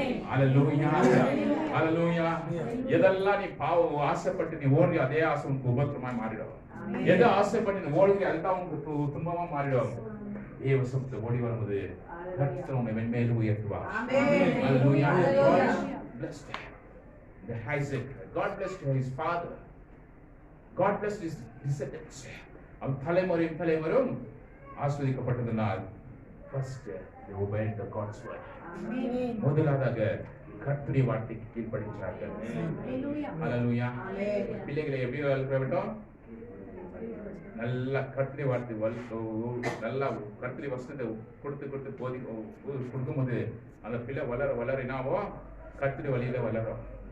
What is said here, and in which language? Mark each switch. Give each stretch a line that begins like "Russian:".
Tamil: ஹல்லேலூயா ஹல்லேலூயா. எதெல்லாம் நீ பாவம் ஆசைப்பட்டு நீ ஓடி அதே ஆசை உனக்கு உபத்திரமாய் மாறிடும். எதை ஆசைப்பட்டு நீ ஓடி அதுதான் உனக்கு துன்பமா மாறிடும். தேவ சமூகத்தை ஓடி வரும்போது கர்த்தர் உன்னை மென்மேலும் உயர்த்துவார். ஹல்லேலூயா.
English: Blessed the Isaac, God blessed his father, God blessed his descendants.
Tamil: அவன் தலைமுறையும் ஆஸ்வதிக்கப்பட்டதனால்
English: first they obeyed the God's word.
Tamil: முதலாக கர்த்தருடைய வார்த்தைக்கு கீழ்ப்படிச்சார்கள். ஹalleluya. பிள்ளைகளை எப்படி வளர்க்க வேண்டும்? நல்லா கர்த்தருடைய வார்த்தை நல்லா கர்த்தருடைய வசனத்தை கொடுத்து போதி கொடுக்கும்போது அந்த பிள்ளை வளர என்னாவோ கர்த்தருடைய வழியில வளரும்.